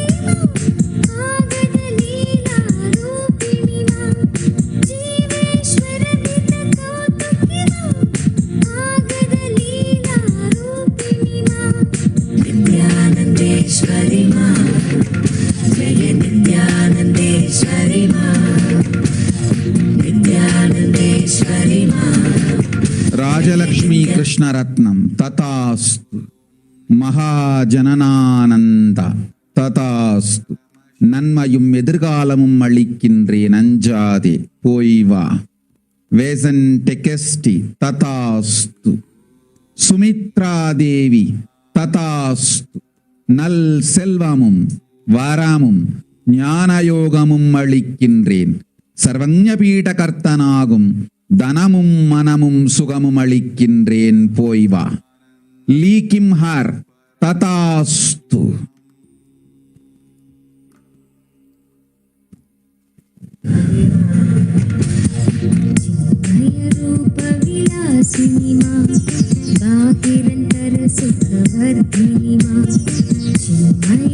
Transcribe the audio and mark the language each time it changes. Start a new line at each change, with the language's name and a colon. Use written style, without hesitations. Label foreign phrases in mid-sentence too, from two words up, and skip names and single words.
Sanskrit: मां आगद लीला रूपिणी मां जीवेश्वर वितकौतुकी मां आगद लीला रूपिणी मां नित्यानंदेश्वरी मां जय नित्यानंदेश्वरी मां नित्यानंदेश्वरी मां
Tamil: ராஜலக்ஷ்மி கிருஷ்ணரத்னம் ததாஸ்து. மகாஜனனானந்த ததாஸ்து. நன்மையும் எதிர்காலமும் அளிக்கின்றேன் அஞ்சாதே போய் வா. வேசன் டெகஸ்டி ததாஸ்து. சுமித்ரா தேவி ததாஸ்து. நல் செல்வமும் வாராமும் ஞானயோகமும் அளிக்கின்றேன். சர்வஞ பீடகர்த்தனாகும் தனமும் மனமும் சுகமும் அளிக்கின்றேன் போய் வா. லீக்கிம் ஹார் ததாஸ்து.
Sanskrit: रूप विलासिनी मां बाहिरंतर सुखवर्धिनी मां चिन्मय